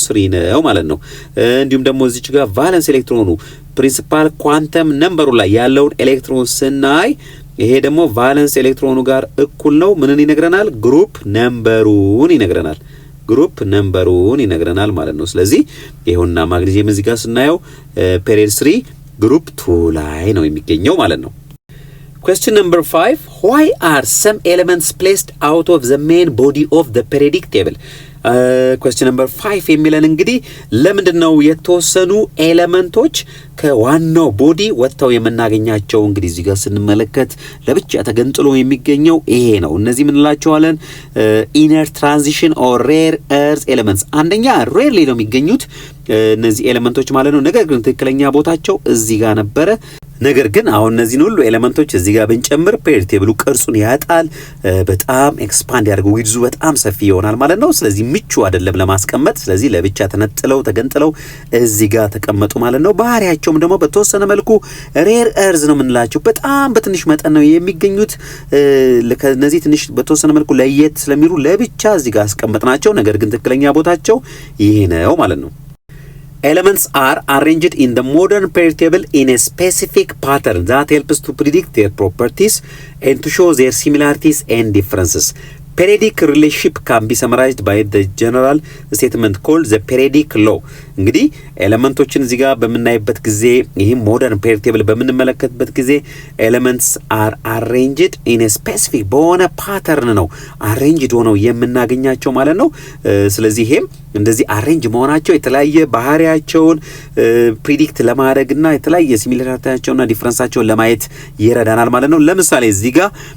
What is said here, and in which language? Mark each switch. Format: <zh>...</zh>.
<am>3 ነው ማለት ነው። እንዲሁም ደግሞ እዚች ጋር ቫለንስ ኤሌክትሮኑ ፕሪንሲፓል ኳንተም ነምበሩ ላይ ያለውን ኤሌክትሮን ስናይ ይሄ ደግሞ ቫለንስ ኤሌክትሮኑ ጋር እኩል ነው። ምንን ይነግረናል? ግሩፕ ነምበሩን ይነግረናል። ግሩፕ ነምበሩን ይነግረናል ማለት ነው። ስለዚህ ይሄውና ማግኒዚየም እዚህ ጋር ስናየው ፔሪድ 3 ግሩፕ 2 ላይ ነው የሚገኘው ማለት ነው።</am> <en>Question number 5. Why are some elements placed out of the main body of the periodic table? Question number 5</en> <am>የሚለን እንግዲህ ለምንድነው የተወሰኑ ኤሌመንቶች ከዋናው ቦዲ ወጥተው የምናገኛቸው? እንግዲህ እዚህ ጋር ስንመለከት ለብቻ ተገንጥሎ የሚገኘው ይሄ ነው። እነዚህ ምን እንላቸዋለን? ኢነር ትራንዚሽን ኦር ሬር እርዝ ኤሌመንትስ። አንደኛ ሬርሊ ነው የሚገኙት እነዚህ ኤሌመንቶች ማለት ነው። ነገር ግን ትክክለኛ ቦታቸው እዚህ ጋር ነበረ። ነገር ግን አሁን እነዚህን ሁሉ ኤሌመንቶች እዚህ ጋር ብንጨምር ፔሪድ ቴብሉ ቅርጹን ያጣል። በጣም ኤክስፓንድ ያደርገው ዊድዙ በጣም ሰፊ ይሆናል ማለት ነው። ስለዚህ ምቹ አይደለም ለማስቀመጥ። ስለዚህ ለብቻ ተገንጥለው እዚህ ጋር ተቀመጡ ማለት ነው። ባህሪያቸውም ደግሞ በተወሰነ መልኩ ሬር እርዝ ነው የምንላቸው። በጣም በትንሽ መጠን ነው የሚገኙት። ለነዚህ ትንሽ በተወሰነ መልኩ ለየት ስለሚሉ ለብቻ እዚህ ጋር አስቀምጥናቸው። ነገር ግን ትክክለኛ ቦታቸው ይሄ ነው ማለት ነው።</am> <en>Elements are arranged in the modern period table in a specific pattern that helps to predict their properties and to show their similarities and differences. Periodic relationship can be summarized by the general statement called the periodic law.</en> <am>እንግዲህ ኤሌመንቶችን እዚህ ጋር በምናይበት ጊዜ ይሄ ሞደርን ፔሪድ ቴብል በምንመለከትበት ጊዜ</am> <en>ኤሌመንትስ አር አሬንጅድ ኢን ኤ ስፔሲፊክ</en> <am>በሆነ ፓተርን ነው አሬንጅድ ሆነው የምናገኛቸው ማለት ነው። ስለዚህ ይሄም እንደዚህ አሬንጅ መሆናቸው የተለያየ ባህሪያቸውን ፕሪዲክት ለማድረግና የተለያየ ሲሚላሪቲያቸውና ዲፈረንሳቸውን ለማየት ይረዳናል ማለት ነው። ለምሳሌ እዚህ ጋር</am>